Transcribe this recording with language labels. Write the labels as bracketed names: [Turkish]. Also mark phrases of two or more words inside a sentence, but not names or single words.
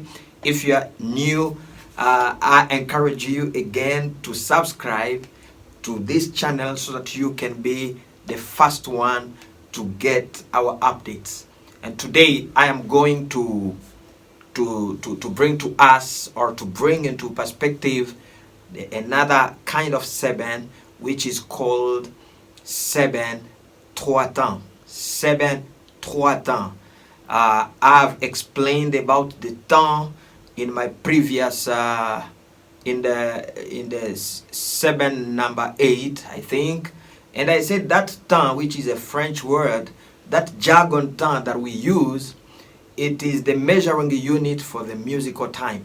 [English] If you are new, I encourage you again to subscribe to this channel so that you can be the first one to get our updates. And today I am going to bring to us, or to bring into perspective, another kind of Seben, which is called Seben [French] trois temps. Seben trois temps. [English] I've explained about the temps in my previous in the Seben number 8, I think, and I said that temps, which is a French word, that jargon temps that we use, it is the measuring unit for the musical time.